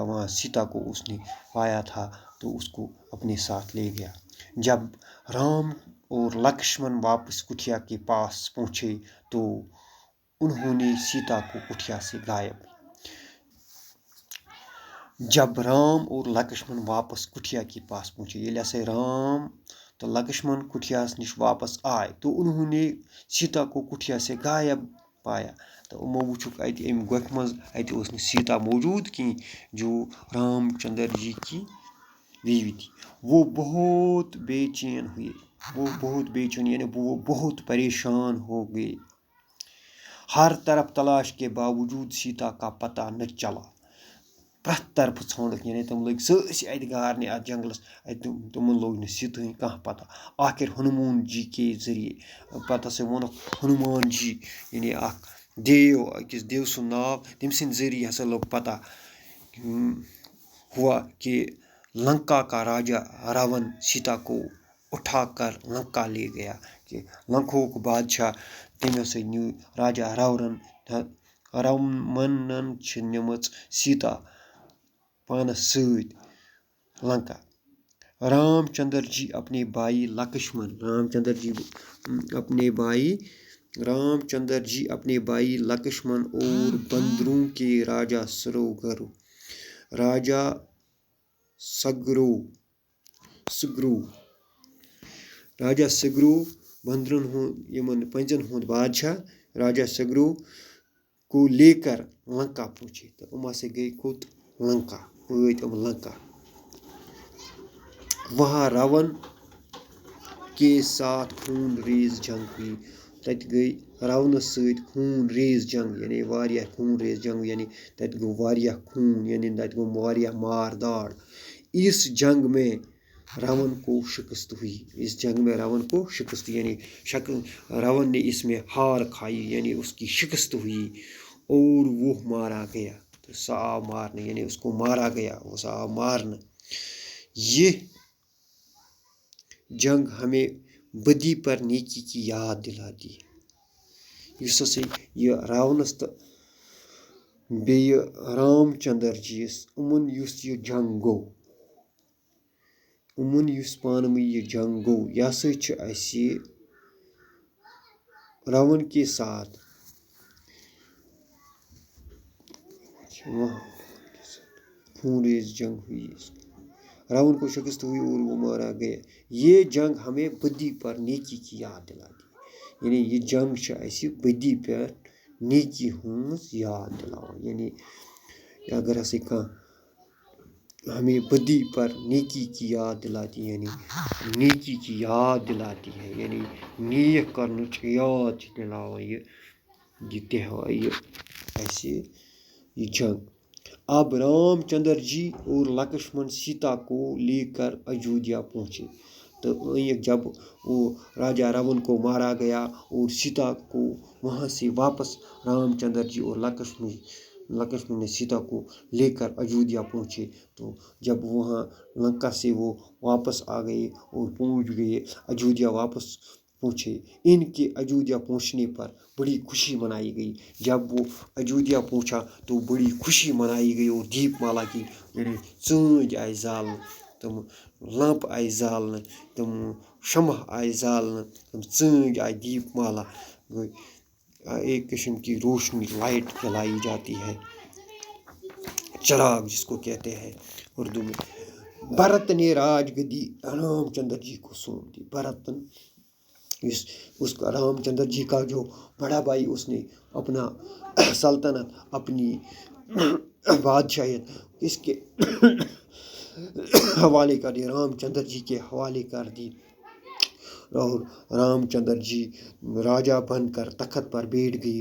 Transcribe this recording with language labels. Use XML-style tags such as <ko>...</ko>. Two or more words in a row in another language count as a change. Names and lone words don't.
<ur>وہاں سیتا کو اس نے پایا تھا تو اس کو اپنے ساتھ لے گیا. جب رام اور لکشمن واپس کٹھیا کے پاس پہنچے تو انہوں نے سیتا کو کٹھیا سے غائب. جب رام اور لکشمن واپس کٹھیا کے پاس پہنچے،</ur> <ks>ییٚلہِ ہسا رام تو لکشمن کٹھیاس نش</ks> <ur>واپس آئے تو انہوں نے سیتا کو کٹھیا سے غائب پایا.</ur> <ks>تو یِمو وُچھُکھ اتہِ امہِ گۄپھِ منٛز اتہِ ٲس نہٕ سیتا موجود کِہیٖنۍ</ks> <ur>جو رام چندر جی کی بیوی تھی. وہ بہت بے چین ہوئے، وہ بہت بے چین یعنی وہ بہت پریشان ہو گئے. ہر طرف تلاش کے باوجود سیتا کا پتہ نہ چلا.</ur> <ks>پرٛٮ۪تھ طرفہٕ ژھانڈُکھ یعنی تِم لٔگۍ سٲرسٕے اَتہِ گارنہِ اَتھ جنگلس تِمن لوٚگ نہٕ سیتہٕنۍ کانٛہہ پتہ.</ks> <ur>آخر ہنومان جی کے ذریعے</ur> <ks>پتہٕ ہسا ووٚنُکھ ہنومان جی یعنی اکھ دیو، أکِس دیو سُنٛد ناو، تٔمۍ سٕنٛدِ ذریعے ہسا لوٚگ پتہ</ks> <ur>ہوا کہ لنکا کا راجا راون سیتا کو اٹھا کر لنکا لے گیا.</ur> <ks>کہ لنکوُک بادشاہ تٔمۍ ہسا نیوٗ راجا راومنن چھِ نِمٕژ سیتا پانس سۭتۍ لنکا.</ks> <ur>رام چندر جی اپنے بھائی لکشمن اور بندروں کے راجا سگرو</ur> <ks>بندرن یمن پنجن ہند بادشاہ</ks> <ur>راجا سگرو کو لے کر لنکا پہنچے.</ur> <ks>تو ہسا گئی کوٚت لنکا، وٲتۍ لنکا.</ks> <ur>وہاں راون کے ساتھ خون ریز جنگ ہوئی.</ur> <ks>تتہِ گئی راونس سۭتۍ خوٗن ریز جنگ یعنی واریاہ خوٗن ریز جنگ یعنی تتہِ گوٚو واریاہ خوٗن یعنی تتہِ گوٚو واریاہ مار داڑ.</ks> <ur>اس جنگ میں راون کو شکست ہوئی یعنی راون نے اس میں ہار کھائی یعنی اس کی شکست ہوئی اور وہ مارا گیا.</ur> <ks>تو سُہ آو مارنہٕ یعنی</ks> <ur>اس کو مارا گیا،</ur> <ks>سُہ آو مارنہٕ.</ks> <ur>یہ جنگ ہمیں بدی پر نیکی کی یاد دلاتی ہے.</ur> <ks>یُس ہسا یہ راونس تہٕ بیٚیہِ رام چندر جی یس یُس یہِ جنگ گوٚو، یُس پانہٕ ؤنۍ یہِ جنگ گوٚو، یہِ ہسا چھُ اسہِ</ks> <ur>راون کے ساتھ خون ریز جنگ ہوئی، راون کو شکست ہوئی اور وہ مارا گیا. یہ جنگ ہمیں بدی پر نیکی کی یاد دلاتی ہے.</ur> <ks>یعنی یہ جنگ چھِ اسہِ بدی پٮ۪ٹھ نیکی ہٕنٛز یاد دلاوان. یعنی اگر ہسا کانٛہہ</ks> <ur>ہمیں بدی پر نیکی کی یاد دلاتی یعنی نیکی کی یاد دلاتی ہے</ur> <ks>یعنی نیک کرنٕچ یاد چھِ دلاوان یہ تہوار اسہِ یہ جنگ.</ks> <ur>اب رام چندر جی اور لکشمن سیتا کو لے کر اجودھیا پہنچے. تو جب وہ راجا راون کو مارا گیا اور سیتا کو وہاں سے واپس رام چندر جی اور لکشمن نے سیتا کو لے کر اجودھیا پہنچے. تو جب وہاں لنکا سے وہ واپس آ گئے اور پہنچ گئے اجودھیا واپس پہنچے۔ ان کے اجودھیا پہنچنے پر بڑی خوشی منائی گئی۔ جب وہ اجودھیا پہنچا تو بڑی خوشی منائی گئی، اور دیپ مالا کی یعنی</ur> <ks>ژٲنٛج آیہِ زالنہٕ، تِم لمپ آیہِ زالنہٕ، تِم شمع آیہِ زالنہٕ، تِم ژٲنٛج آیہِ</ks> <ur>دیپ مالا گئی، ایک قسم کی روشنی لائٹ جلائی جاتی ہے، چراغ جس کو کہتے ہیں اردو میں۔ بھرت نے راج گدی رام چندر جی کو سونپ دی۔ بھرت اس کا رام چندر جی کا جو بڑا بھائی، اس نے اپنا سلطنت، اپنی بادشاہیت اس کے حوالے کر دی، رام چندر جی کے حوالے کر دی، اور رام چندر جی راجا بن کر تخت پر بیٹھ گئے۔</ur>